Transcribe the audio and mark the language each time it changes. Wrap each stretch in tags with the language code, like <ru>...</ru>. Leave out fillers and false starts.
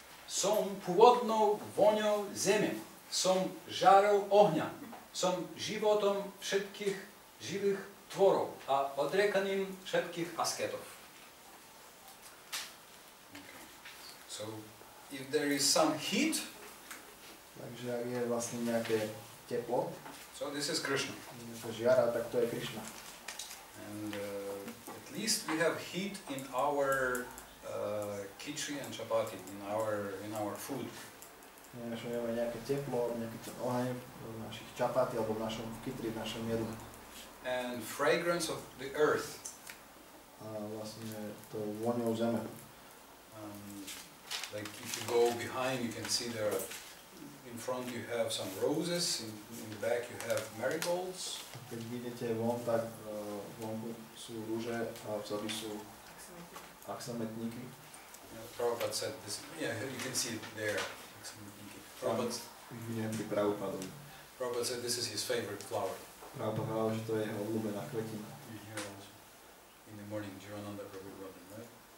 <sk>Som pôvodnou voňou zeme, som žárou ohňa, som životom všetkých živých tvorov a odrekaním všetkých asketov.</sk> <en>So, if there is some heat,</en> <sk>Takže ak je vlastne nejaké teplo,</sk> <en>so this is Krishna.</en> <sk>nejaká žiara, tak to je Krišna.</sk> <en>And at least we have heat in our khichdi and chapati, in our food.</en> <sk>Že máme nejaké teplo, nejaký oheň v našich čapati alebo v našom kitri, v našom jedle.</sk> <en>And fragrance of the earth.</en> <sk>A vlastne to vôňou zeme.</sk> <en>Like if you go behind, you can see there. In front you have some roses. In the back you have marigolds.</en> <sk>Keď vidíte von, tak vonku sú rúže a vzadu sú aksametníky.</sk> <en>Prabhupada said this. Yeah, you can see it there. Prabhupada said this is his favorite flower.</en> <sk>Prabhupada hovoril, že to je jeho obľúbená kvetina.</sk> <en>Here also. In the morning, Jivananda Prabhu brought them, right?</en>